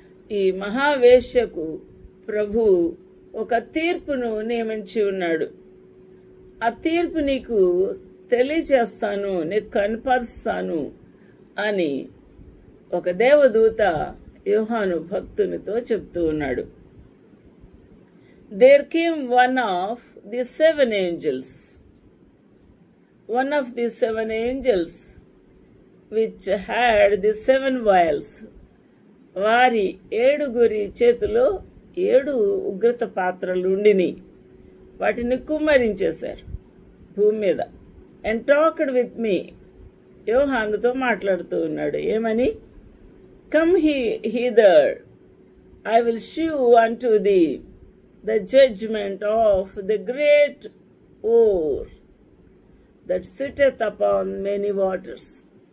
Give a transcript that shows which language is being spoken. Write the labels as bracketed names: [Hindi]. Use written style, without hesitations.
[Telugu] ఈ మహావేశ్యకు ప్రభు ఒక తీర్పును నియమించి ఉన్నాడు. ఆ తీర్పు నీకు తెలియచేస్తాను, నీకు కనపరుస్తాను అని ఒక దేవదూత యోహాను భక్తునితో చెప్తూ ఉన్నాడు. [English] There came one of the 7 angels one of the 7 angels which had the 7 vials. [Telugu] వారి 7 చేతిలో 7 ఉగ్రత పాత్రలు ఉండిని, వాటిని కుమ్మరించేశారు భూమి మీద. [English] and talked with me, [Telugu] యోహానుతో మాట్లాడుతూ ఉన్నాడు. ఏమని? [English] Come hither, I will shew unto thee the judgment of the great oar that sitteth upon many waters.